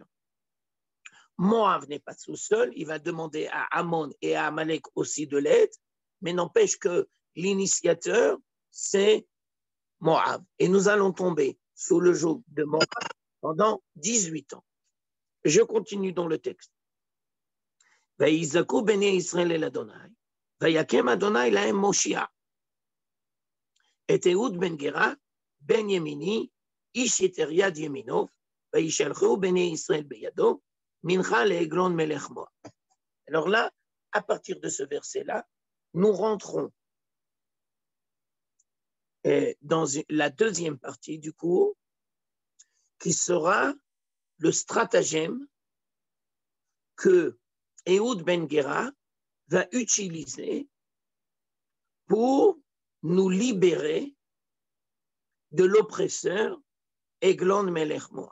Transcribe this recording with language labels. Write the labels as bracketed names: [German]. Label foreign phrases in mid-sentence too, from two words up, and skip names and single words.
[French] Moab n'est pas tout seul, il va demander à Ammon et à Amalek aussi de l'aide, mais n'empêche que l'initiateur, c'est Moab. Et nous allons tomber sous le joug de Moab pendant 18 ans. Je continue dans le texte. [Hebrew] ויזעקו בני ישראל אל אדוני, ויקם אדוני להם מושיע. את אהוד בן גרה, בן ימיני, איש יתר יד ימינו, וישלחו בני ישראל בידו, מנחה לעגלון מלך מואב. [French] Alors là, à partir de ce verset-là, nous rentrons dans la deuxième partie du cours, qui sera le stratagème que Ehud Ben Gera va utiliser pour nous libérer de l'oppresseur Eglon Melech Moab.